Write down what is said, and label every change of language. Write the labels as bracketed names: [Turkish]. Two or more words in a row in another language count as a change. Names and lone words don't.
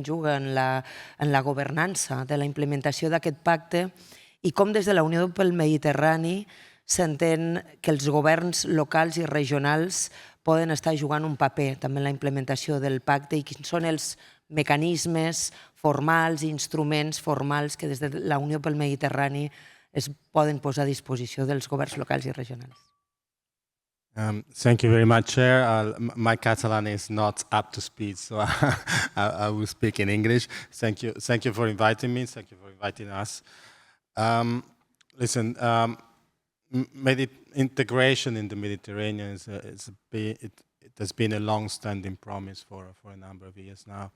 [Catalan] juga en la governança de la implementació d'aquest pacte i com des de la Unió pel Mediterrani s'entén que els governs locals i regionals poden estar jugant un paper també en la implementació del pacte i quins són els mecanismes formals i instruments formals que des de la Unió pel Mediterrani es poden posar a disposició dels governs locals i regionals. [English] Thank you very much, Chair. My Catalan is not up to speed, so I will speak in English. Thank you for inviting me. Thank you for inviting us. Listen, integration in the Mediterranean it has been a long-standing promise for a number of years now.